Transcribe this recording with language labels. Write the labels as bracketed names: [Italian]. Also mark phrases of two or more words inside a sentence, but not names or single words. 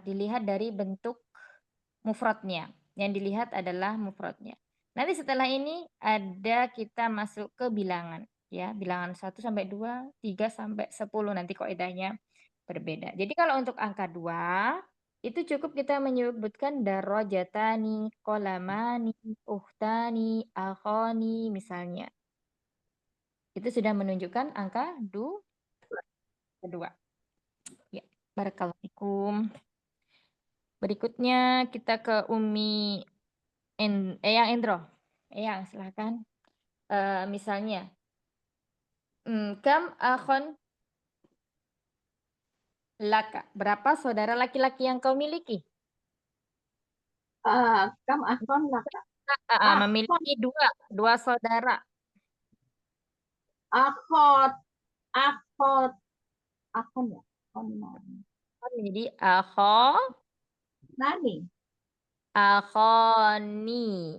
[Indonesian] Dilihat dari bentuk mufradnya. Yang dilihat adalah mufradnya. Nanti setelah ini kita masuk ke bilangan ya, bilangan 1 sampai 2, 3 sampai 10 nanti kaidahnya berbeda. Jadi kalau untuk angka 2 itu cukup kita menyebutkan [Arabic] دراجتان قلمان أختان أخان [Indonesian] misalnya. Itu sudah menunjukkan angka 2. [Arabic] Ya, بارك الله فيكم. [Indonesian] Berikutnya kita ke Umi Eyang Endro. Eyang, silahkan. Misalnya, [Arabic] كم أخا لك. [Indonesian] Berapa saudara laki-laki yang kau miliki? [Arabic] كم أخا لك. [Indonesian] Memiliki 2 saudara. Akhon ya. Jadi akho, Nani. akhoni.